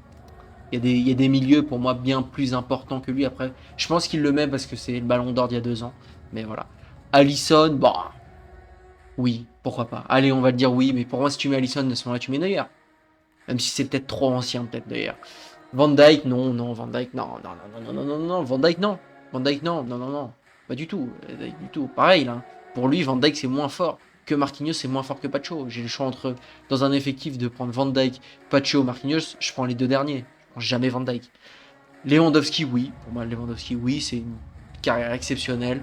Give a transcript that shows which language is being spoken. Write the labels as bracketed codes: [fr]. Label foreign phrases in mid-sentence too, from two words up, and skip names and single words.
[fr] Il y a des milieux pour moi bien plus importants que lui. Après, je pense qu'il le met parce que c'est le ballon d'or d'il y a 2 ans. Mais voilà. Alisson, bon. Oui, pourquoi pas. Allez, on va le dire oui, mais pour moi, si tu mets Alisson, à ce moment-là, tu mets Neuer. Même si c'est peut-être trop ancien, peut-être d'ailleurs. Van Dijk, non, Van Dijk, non. Van Dijk, non. Van Dijk, non. Pas du tout. Du tout. Pareil, là. Pour lui, Van Dijk, c'est moins fort que Marquinhos, c'est moins fort que Pacho. J'ai le choix entre, dans un effectif, de prendre Van Dijk, Pacho, Marquinhos. Je prends les 2 derniers. Je prends jamais Van Dijk. Lewandowski, oui. Pour moi, Lewandowski, oui. C'est une carrière exceptionnelle.